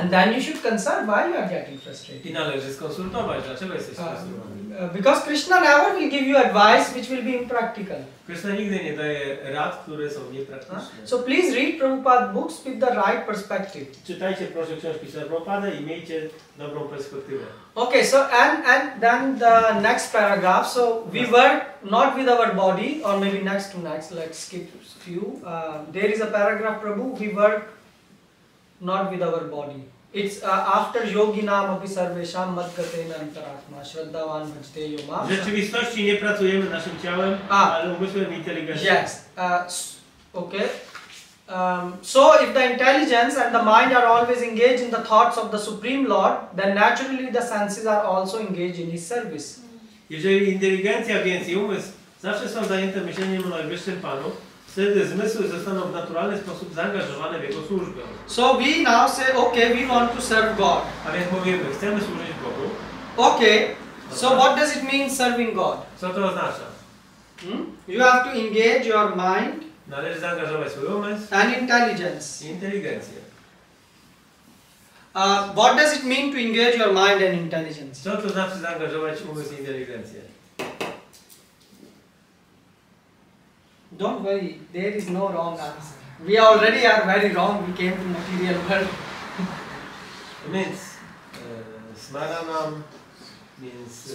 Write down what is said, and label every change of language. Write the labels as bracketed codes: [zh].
[en] And then you should consult why you are getting frustrated. [pl] I należy skonsultować, dlaczego jesteś sfrustrowany. [en] Because Krishna never will give you advice which will be impractical. [pl] Krishna nigdy nie daje rad, które są niepraktyczne. [en] So please read Prabhupada books with the right perspective. [pl] Czytajcie proszę książki Prabhupada i miejcie dobrą perspektywę. [en] Okay, so and then the next paragraph. So we work not with our body, or maybe next to next. Let's skip few. There is a paragraph, Prabhu. We work not with our body. It's after [sa] yoginam api sarvesham madgatena antaratma shraddhavan bhajte yoma. [pl] W rzeczywistości nie pracujemy naszym ciałem, ale umysłem i inteligencją. [en] Yes. Okay. So if the intelligence and the mind are always engaged in the thoughts of the Supreme Lord, then naturally the senses are also engaged in His service. [pl] Jeżeli inteligencja więc i umysł zawsze są zajęte myśleniem o Najwyższym Panu, wtedy zmysły zostaną w naturalny sposób zaangażowane w Jego służbę. [en] So we now say, okay, we want to serve God. [pl] A więc mówimy, chcemy służyć Bogu. [en] Okay, so what does it mean serving God? [pl] Co to oznacza? [en] You have to engage your mind. [pl] Należy zaangażować swój umysł [en] and intelligence. [pl] i inteligencję. [en] What does it mean to engage your mind and intelligence? [pl] Co to znaczy zaangażować umysł i inteligencję? [en] Don't worry, there is no wrong answer. We already are very wrong. We came to material world. It means smaranam means